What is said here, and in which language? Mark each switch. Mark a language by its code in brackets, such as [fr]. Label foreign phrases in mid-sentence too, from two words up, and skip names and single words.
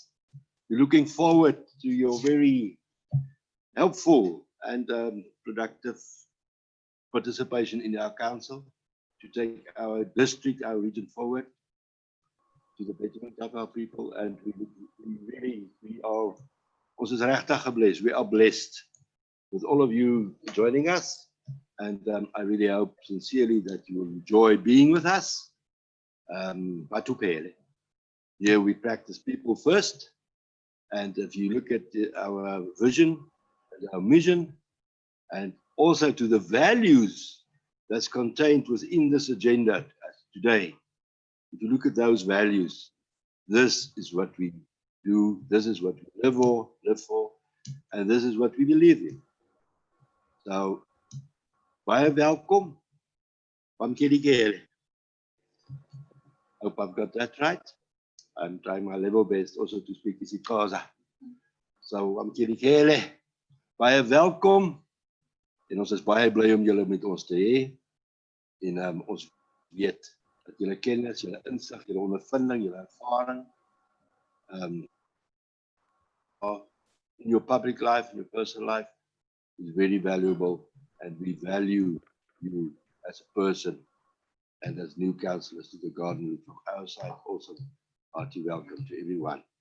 [en] We're looking forward to your very helpful and productive participation in our council to take our district, our region forward to the betterment of our people. And we are [af] ons is regtig geblessed. [en] We are blessed with all of you joining us. And I really hope sincerely that you will enjoy being with us. Batupele. Here we practice people first. And if you look at our vision and our mission, and also to the values that's contained within this agenda today, if you look at those values, this is what we do, this is what we live for, and this is what we believe in. So, [af] baie welkom. [xh] Pamkelikele. [en] Hope I've got that right. I'm trying my level best also to speak isiXhosa. [af] So, Pamkelikele. Baie welkom. En ons is baie bly om julle met ons te hê. En ons weet dat julle kennis, julle insig, julle ondervinding, julle ervaring [en] in your public life, in your personal life, is very valuable, and we value you as a person and as new councillors to the garden. From our side, also hearty welcome to everyone.